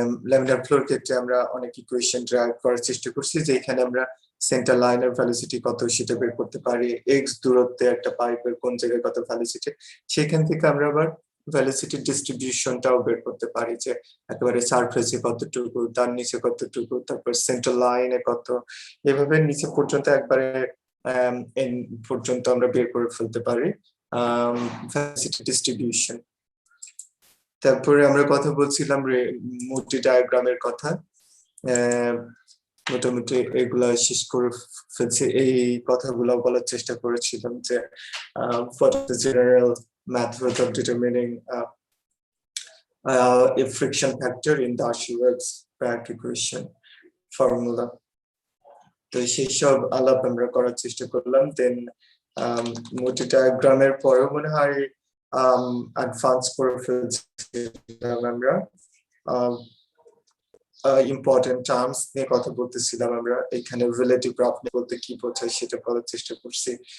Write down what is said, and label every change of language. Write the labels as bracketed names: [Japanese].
[Bangla] Laminar floor ক্ষেত্রে আমরা অনেক ইকুয়েশন ড্রাইভ করার চেষ্টা করছি, যেখানে আমরা সেন্টার লাইনের ভ্যালোসিটি কত সেটা বের করতে পারি, এক্স দূরত্বে একটা পাইপের কোন জায়গায় কত ভ্যালোসিটি, সেখান থেকে আমরা আবার ভ্যালোসিটি ডিস্ট্রিবিউশনটাও বের করতে পারি, যে একেবারে সারফেসে কতটুকু, তার নিচে কতটুকু, তারপর সেন্টার লাইনে কত, এভাবে নিচে পর্যন্ত একবারে এন পর্যন্ত আমরা বের করে ফেলতে পারি ভ্যালোসিটি ডিস্ট্রিবিউশন। তারপরে আমরা কথা বলছিলাম মোটি ডায়াগ্রামের কথা। মোটামুটি এগুলা শেষ করে ফেলছি। এই কথাগুলো বলার চেষ্টা করেছিলাম যে [English] what is the general method of determining a friction factor in Darcy-Weis's back equation formula. [Bangla] তো সেই সব আলাপ আমরা করার চেষ্টা করলাম। দেন মোটি ডায়াগ্রামের পরেও মনে হয় অ্যাডভান্স করে ফেলছিলাম আমরা। ইম্পর্টেন্ট টার্মস নিয়ে কথা বলতেছিলাম আমরা। এখানে রিলেটিভ রাফনেস বলতে কি বোঝায় সেটা বলার চেষ্টা করছি।